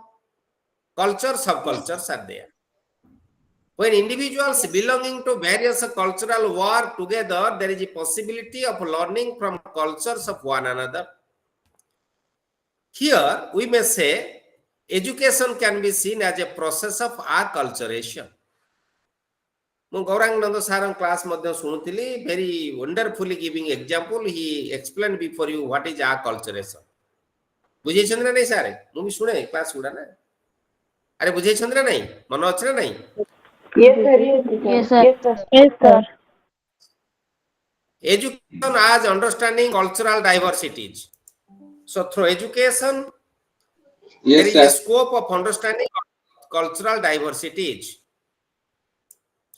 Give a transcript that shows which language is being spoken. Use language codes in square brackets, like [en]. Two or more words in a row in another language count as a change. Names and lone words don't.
[en] Cultures, subcultures are there. When individuals belonging to various cultural work together, there is a possibility of learning from cultures of one another. Here, we may say, education can be seen as a process of acculturation. [or] ମୁଁ ଗୌରାଙ୍ଗ ସାରଙ୍କ କ୍ଲାସ୍ ମଧ୍ୟ ଶୁଣୁଥିଲି [en] very wonderfully giving example. He explained before you what is acculturation. [or] ବୁଝେଇଛନ୍ତି ନା ନାହିଁ ସାର୍? ମୁଁ ବି ଶୁଣେ କ୍ଲାସ୍ ଗୁଡ଼ା ନା ଆରେ ବୁଝେଇଛନ୍ତି ନା ନାହିଁ ମନ ଅଛି ନା ନାହିଁ? [en] Yes sir. Yes sir. Education as understanding cultural diversities. So through education, there is a scope of understanding cultural diversities.